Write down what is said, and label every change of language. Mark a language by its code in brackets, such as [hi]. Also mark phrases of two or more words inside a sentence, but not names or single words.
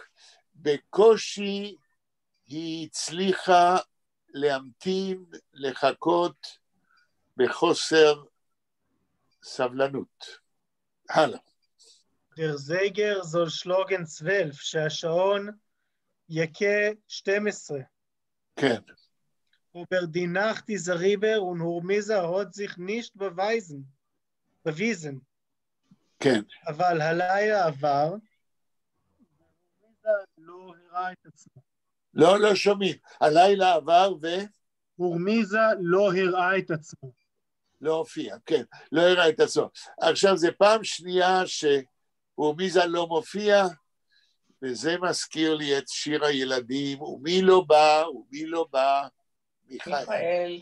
[he] בקושי היא הצליחה להמתין, לחכות בחוסר סבלנות. הלאה. [yi] דר זייגר זול שלוגן 12, [he] שהשעון יקה [yi] 12. [he] כן. [yi] ובר די נאכט איז ריבר ונהורמיזה הוד זיך נישט בוויזן. [he] כן. אבל הלילה עבר, והורמיזה לא הראה את עצמו. לא שומעים. הלילה עבר הורמיזה לא הראה את עצמו. לא הופיע, כן. לא הראה את עצמו. עכשיו זה פעם שנייה שהורמיזה לא מופיע, וזה מזכיר לי את שיר הילדים, ומי לא בא, מיכאל.